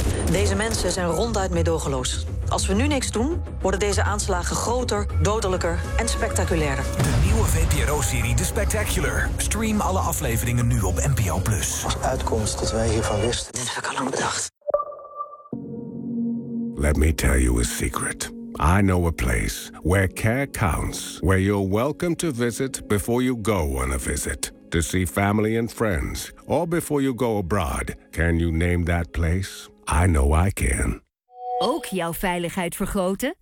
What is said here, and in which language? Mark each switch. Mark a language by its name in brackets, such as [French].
[Dutch] Deze mensen zijn ronduit meedogenloos. Als we nu niks doen, worden deze aanslagen groter, dodelijker en spectaculairder. De nieuwe VPRO-serie The Spectacular. Stream alle afleveringen nu op NPO+. Als uitkomst dat wij hiervan wisten. Dit heb ik al lang bedacht. [English] Let me tell you a secret. I know a place where care counts. Where you're welcome to visit before you go on a visit. To see family and friends. Or before you go abroad. Can you name that place? I know I can. [Dutch] Ook jouw veiligheid vergroten?